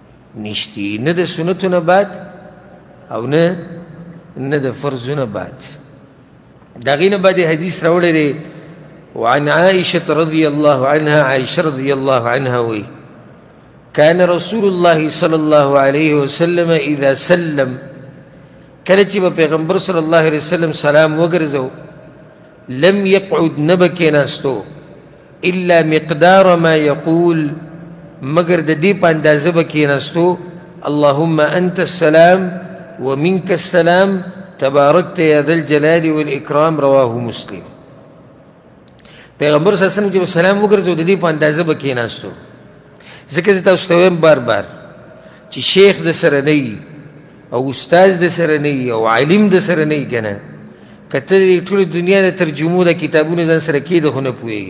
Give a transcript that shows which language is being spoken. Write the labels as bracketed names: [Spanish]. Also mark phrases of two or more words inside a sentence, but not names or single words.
[Pashto] نشتی، نه د سنتونه بعد او نه د فرضونه بعد. د هغې نه بعد حدیث راوړی دی [Arabic] وعن عائشة رضي الله عنها، عائشة رضي الله عنها وی كان رسول الله صلى الله عليه وسلم اذا سلم، [Pashto] کله چې به پیغمبر [Arabic] صلی الله علیه وسلم [Pashto] سلام وګرځو [Arabic] لم يقعد [Pashto] نبه کېناستو [Arabic] الا مقدار ما يقول، [Pashto] مگر د دې په اندازه به کېناستو [Arabic] اللهم انت السلام ومنك السلام تباركت يا ذا الجلال والإكرام، رواه مسلم. [Pashto] پیغمبر [Arabic] صلی الله علیه وسلم [Pashto] چې سلام وګرځو د دې په اندازه به کېناستو. ځکه زه تاسو ته وایم بار بار چې شیخ د سره نه وي او استاذ د سره نه وي او عالم د سره نه وي که نه، که ته د ټولې دنیا د ترجمو د کتابونو ځان سره کېږده خو نه پوهېږې.